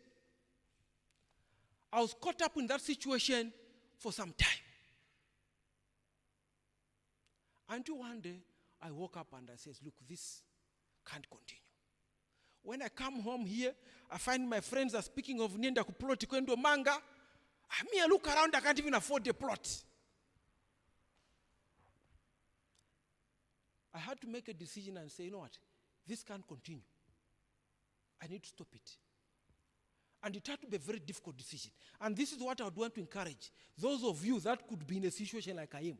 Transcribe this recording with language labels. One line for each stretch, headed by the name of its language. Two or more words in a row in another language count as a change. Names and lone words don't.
English: I was caught up in that situation for some time. Until one day, I woke up and I said, look, this can't continue. When I come home here, I find my friends are speaking of
Swahili: Nienda kuploti kwendo manga.
English: I look around, I can't even afford a plot. I had to make a decision and say, you know what, this can't continue. I need to stop it. And it had to be a very difficult decision. And this is what I would want to encourage those of you that could be in a situation like I am.